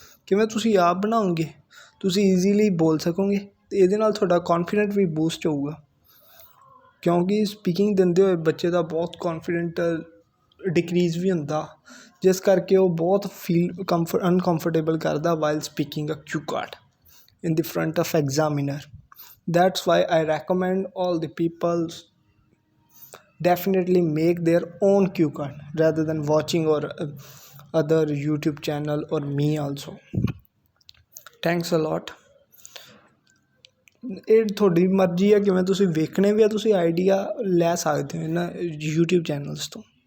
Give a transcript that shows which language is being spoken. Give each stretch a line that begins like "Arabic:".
Punjabi: ਕਿਵੇਂ ਤੁਸੀਂ ਆਪ ਬਣਾਓਗੇ, ਤੁਸੀਂ ਈਜ਼ੀਲੀ ਬੋਲ ਸਕੋਗੇ ਅਤੇ ਇਹਦੇ ਨਾਲ ਤੁਹਾਡਾ ਕੌਨਫੀਡੈਂਟ ਵੀ ਬੂਸਟ ਹੋਊਗਾ, ਕਿਉਂਕਿ ਸਪੀਕਿੰਗ ਦਿੰਦੇ ਹੋਏ ਬੱਚੇ ਦਾ ਬਹੁਤ ਕੌਨਫੀਡੈਂਟ ਡਿਕਰੀਜ਼ ਵੀ ਹੁੰਦਾ, ਜਿਸ ਕਰਕੇ ਉਹ ਬਹੁਤ
English: feel uncomfortable
Punjabi: ਕਰਦਾ
English: While speaking a cue card in the front of examiner. That's why I recommend all the people definitely make their own cue card rather than watching or other YouTube channel or me also. Thanks a lot.
Punjabi: ਇਹ ਤੁਹਾਡੀ ਮਰਜ਼ੀ ਹੈ ਕਿਵੇਂ ਤੁਸੀਂ ਵੇਖਣੇ ਵੀ ਆ, ਤੁਸੀਂ idea ਲੈ ਸਕਦੇ ਹੋ ਇਹਨਾਂ YouTube ਚੈਨਲਸ ਤੋਂ।